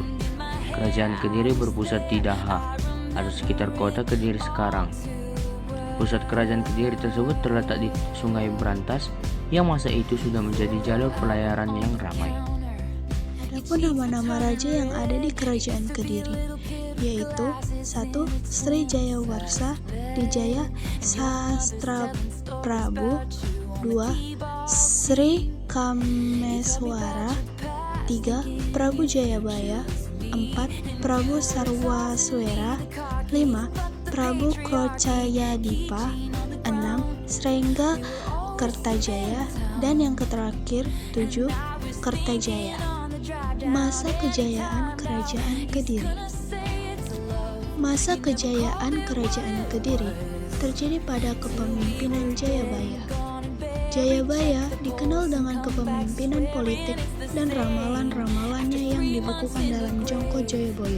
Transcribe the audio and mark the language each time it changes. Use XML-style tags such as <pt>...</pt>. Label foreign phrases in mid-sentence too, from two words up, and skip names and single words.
<id>Kerajaan Kediri berpusat di Daha, atau sekitar kota Kediri sekarang. Pusat Kerajaan Kediri tersebut terletak di Sungai Berantas yang masa itu sudah menjadi jalur pelayaran yang ramai. Adapun nama-nama raja yang ada di Kerajaan Kediri, yaitu 1. Sri Jayawarsa Dijaya Sahastra Prabu, 2. Sri Kameswara. 3. Prabu Jayabaya. 4. Prabu Sarwaswera. 5. Prabu Krocayadipa. 6. Srengga Kertajaya. Dan yang terakhir 7. Kertajaya. Masa kejayaan Kerajaan Kediri. Masa kejayaan Kerajaan Kediri terjadi pada kepemimpinan Jayabaya. Jayabaya dikenal dengan kepemimpinan politik dan ramalan-ramalannya yang dibukukan dalam Jongko Joyoboyo.</id>